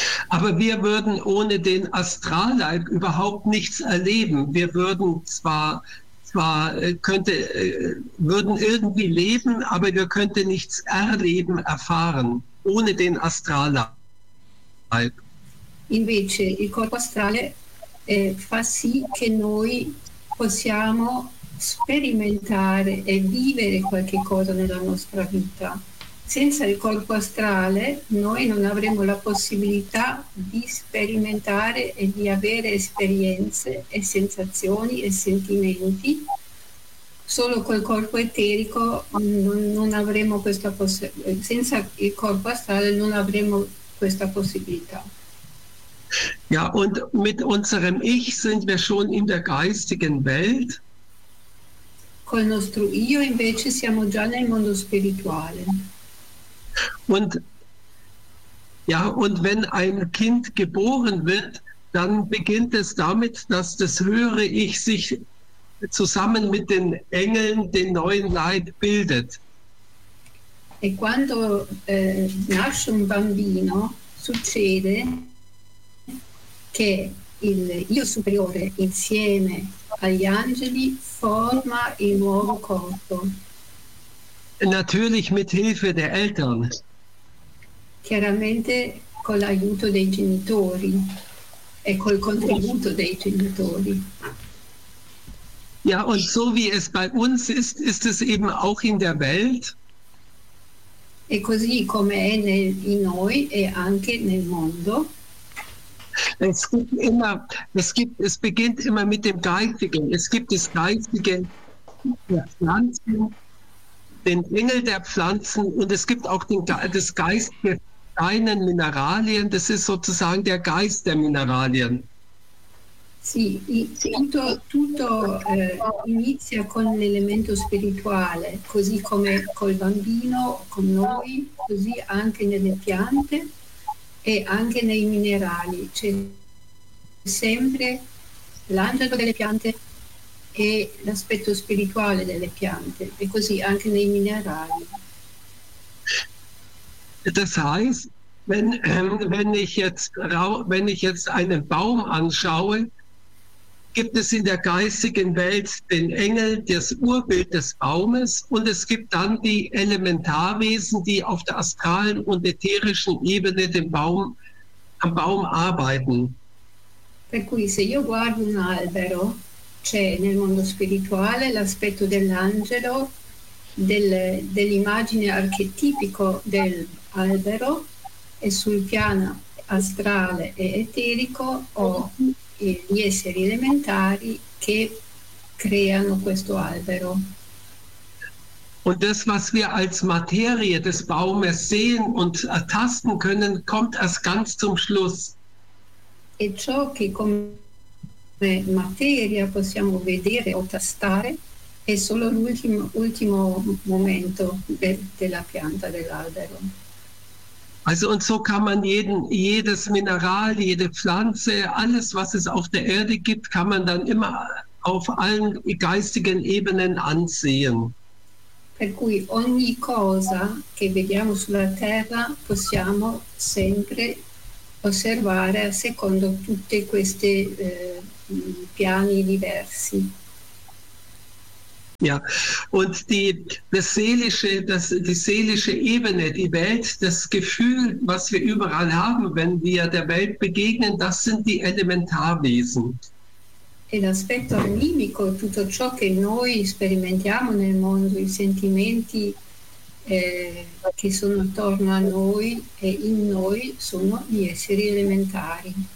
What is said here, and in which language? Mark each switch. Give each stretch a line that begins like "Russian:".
German: Aber wir würden ohne den Astralleib überhaupt nichts erleben. Wir würden würden irgendwie leben, aber wir könnten nichts erleben, erfahren. ohne den Astralleib.
Italian: Invece il corpo astrale fa sì che noi possiamo sperimentare e vivere qualche cosa nella nostra vita. Senza il corpo astrale noi non avremo la possibilità di sperimentare e di avere esperienze e sensazioni e sentimenti. Solo col corpo eterico non avremo questa possibilità. Senza il corpo astrale non avremo questa possibilità.
German: Ja, und mit unserem Ich sind wir schon in der geistigen Welt.
Italian: Col nostro io invece siamo già nel mondo spirituale.
German: Und ja, und wenn ein Kind geboren wird, dann beginnt es damit, dass das höhere Ich sich zusammen mit den Engeln den neuen Leib bildet.
Italian: E quando nasce un bambino, succede che il io superiore insieme agli angeli forma il nuovo corpo.
German: Natürlich mit Hilfe der Eltern.
Italian: Chiaramente con l'aiuto dei genitori e col contributo dei genitori.
German: Ja, und so wie es bei uns ist, ist es eben auch in der Welt.
Italian: E così come è in noi e anche nel mondo.
German: Es beginnt immer mit dem Geistigen. Es gibt das Geistige der Pflanzen, den Engel der Pflanzen, und es gibt auch das Geistige deinen Mineralien. Das ist sozusagen der Geist der Mineralien.
Italian: Sì, tutto inizia con l'elemento spirituale, così come col bambino, con noi, così anche nelle piante e anche nei minerali. C'è sempre l'angelo delle piante e l'aspetto spirituale delle piante, e così anche nei minerali.
German: Das heißt, wenn ich jetzt einen Baum anschaue, gibt es in der geistigen Welt den Engel, das Urbild des Baumes, und es gibt dann die Elementarwesen, die auf der astralen und ätherischen Ebene am Baum arbeiten.
Italian: Per cui se io guardo un albero, c'è nel mondo spirituale l'aspetto dell'angelo, dell'immagine archetipico dell'albero, e sul piano astrale e eterico ho gli esseri elementari che creano questo albero.
German: Und das, was wir als Materie des Baumes sehen und ertasten können, kommt erst ganz zum Schluss.
Italian: E ciò che come materia possiamo vedere o tastare è solo l'ultimo momento della pianta dell'albero.
German: Also, und so kann man jedes Mineral, jede Pflanze, alles, was es auf der Erde gibt, kann man dann immer auf allen geistigen Ebenen ansehen.
Italian: Per cui ogni cosa che vediamo sulla terra possiamo sempre osservare secondo tutte queste piani diversi.
German: Ja, und die seelische Ebene, die Welt, das Gefühl, was wir überall haben, wenn wir der Welt begegnen, das sind die Elementarwesen.
Italian: E l'aspetto animico, tutto ciò che noi sperimentiamo nel mondo, i sentimenti che sono attorno a noi e in noi, sono gli esseri elementari.